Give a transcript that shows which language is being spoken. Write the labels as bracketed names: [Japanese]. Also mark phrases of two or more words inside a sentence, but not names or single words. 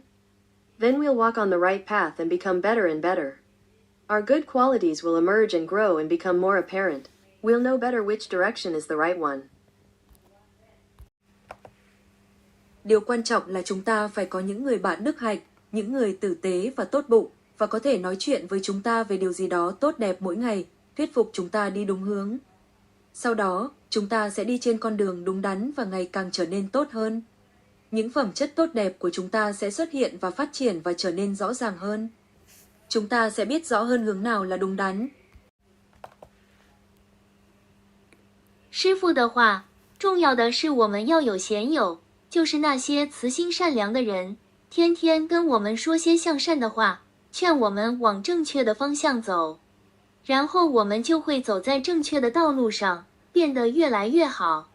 [English] Then we'll walk on the right path and become better and better. Our good qualities will emerge and grow and become more apparent. We'll know better which direction is the right one. [Vietnamese] Điều quan trọng là chúng ta phải có những người bạn đức hạnh, những người tử tế và tốt bụng, và có thể nói chuyện với chúng ta về điều gì đó tốt đẹp mỗi ngày, thuyết phục chúng ta đi đúng hướng. Sau đó, chúng ta sẽ đi trên con đường đúng đắn và ngày càng trở nên tốt hơn. Những phẩm chất tốt đẹp của chúng ta sẽ xuất hiện và phát triển và trở nên rõ ràng hơn. Chúng ta sẽ biết rõ hơn hướng nào là đúng đắn. [Chinese] 师父的话，重要的是我们要有贤友，就是那些慈心善良的人，天天跟我们说些向善的话，劝我们往正确的方向走，然后我们就会走在正确的道路上，变得越来越好。